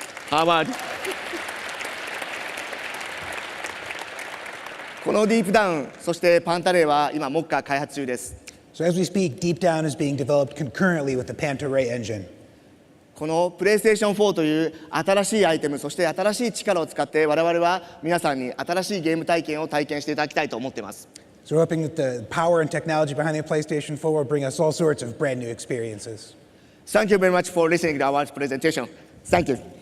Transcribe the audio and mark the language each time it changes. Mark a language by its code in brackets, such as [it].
[ja] Harvard このディープダウン、そしてパンタレイは今目下開発中です。 [en] So as we speak, Deep Down is being developed concurrently with the Panto-Ray engine. [ja] この PlayStation 4という新しいアイテム、そして新しい力を使って我々は皆さんに新しいゲーム体験を体験していただきたいと思っています。 [en] So we're hoping that the power and technology behind the PlayStation 4 will bring us all sorts of brand new experiences. Thank you very much for listening to our presentation. Thank you.